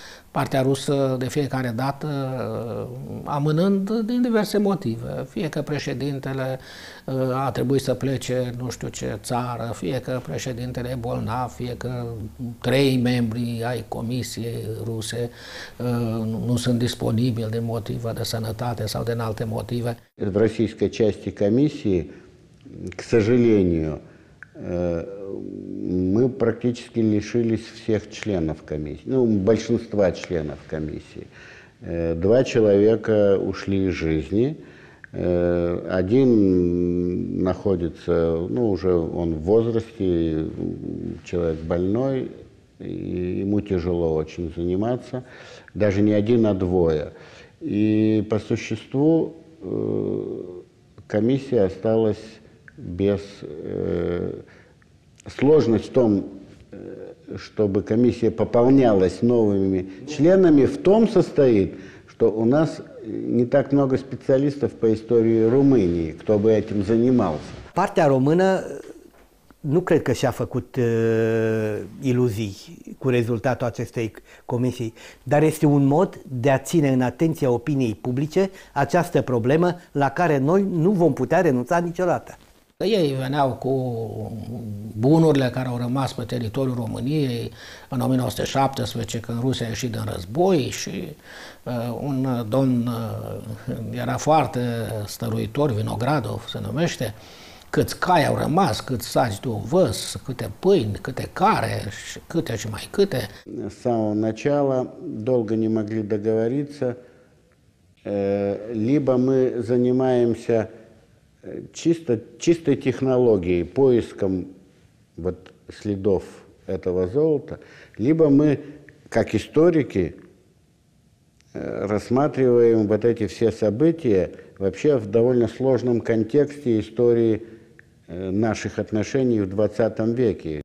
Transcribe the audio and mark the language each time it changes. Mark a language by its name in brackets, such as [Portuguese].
[Romanian] Partea rusă de fiecare dată amânând din diverse motive. Fie că președintele a trebuit să plece nu știu ce țară, fie că președintele e bolnav, fie că 3 membri ai comisiei ruse nu sunt disponibili din motive de sănătate sau din alte motive. [Russian] В российской части комиссии, к сожалению, мы практически лишились всех членов комиссии, ну, большинства членов комиссии. 2 человека ушли из жизни, один находится, ну, уже он в возрасте, человек больной, и ему тяжело очень заниматься, даже не один, а 2. И по существу комиссия осталась без... Сложность в том, чтобы комиссия пополнялась новыми членами, в том состоит, что у нас не так много специалистов по истории Румынии, кто бы этим занимался. [Romanian] Partea română nu cred că și-a făcut iluzii cu rezultatul acestei comisii, dar este un mod de a ține în atenția opiniei publice această problemă la care noi nu vom putea renunța niciodată. Ei veneau cu bunurile care au rămas pe teritoriul României în 1917, când Rusia a ieșit din război și un domn era foarte stăruitor, Vinogradov se numește, câți cai au rămas, câți saci de ovăz, câte pâini, câte care, câte și mai câte. [Russian] С самого начала долго не могли договориться, либо мы занимаемся чистой технологией, поиском вот следов этого золота, либо мы, как историки, рассматриваем вот эти все события вообще в довольно сложном контексте истории наших отношений в 20 веке.